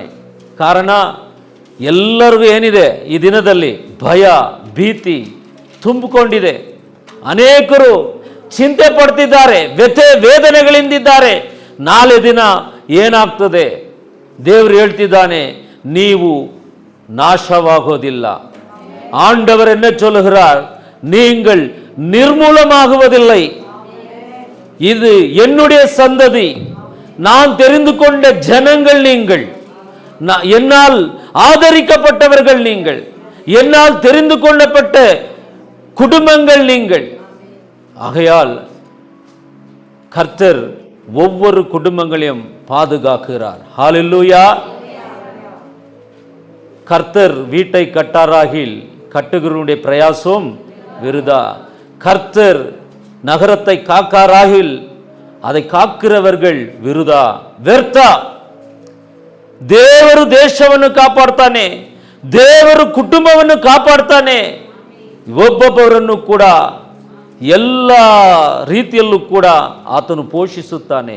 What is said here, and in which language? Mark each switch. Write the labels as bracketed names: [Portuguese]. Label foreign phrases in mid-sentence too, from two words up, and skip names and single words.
[Kannada] ಕಾರಣ ಎಲ್ಲರಿಗೂ ಏನಿದೆ, ಈ ದಿನದಲ್ಲಿ ಭಯ ಭೀತಿ ತುಂಬಿಕೊಂಡಿದೆ. ಅನೇಕರು ಚಿಂತೆ ಪಡ್ತಿದ್ದಾರೆ, ವ್ಯಥೆ ವೇದನೆಗಳಿಂದಿದ್ದಾರೆ. ನಾಳೆ ದಿನ ಏನಾಗ್ತದೆ? ದೇವರು ಹೇಳ್ತಿದ್ದಾನೆ, ನೀವು ನಾಶವಾಗೋದಿಲ್ಲ. [Tamil] ஆண்டவர் என்ன சொல்லுகிறார், நீங்கள் நிர்மூலமாகுவதில்லை. இது என்னுடைய சந்ததி, நான் தெரிந்து கொண்ட ஜனங்கள் நீங்கள், என்னால் ஆதரிக்கப்பட்டவர்கள் நீங்கள், என்னால் தெரிந்து கொள்ளப்பட்ட குடும்பங்கள் நீங்கள். ஆகையால் கர்த்தர் ஒவ்வொரு குடும்பங்களையும் பாதுகாக்கிறார். ஹalleluya. கர்த்தர் வீட்டை கட்டாராகில் கட்டுகிறவனுடைய பிரயாசம் விருதா. கர்த்தர் நகரத்தை காக்காராகில் அதை ಕಾಕ್ಕಿರವர்கள் ವಿರುದಾ, ವ್ಯರ್ಥ. [Kannada] ದೇವರು ದೇಶವನ್ನು ಕಾಪಾಡ್ತಾನೆ, ದೇವರು ಕುಟುಂಬವನ್ನು ಕಾಪಾಡ್ತಾನೆ. ಒಬ್ಬೊಬ್ಬರನ್ನು ಕೂಡ ಎಲ್ಲ ರೀತಿಯಲ್ಲೂ ಕೂಡ ಆತನು ಪೋಷಿಸುತ್ತಾನೆ.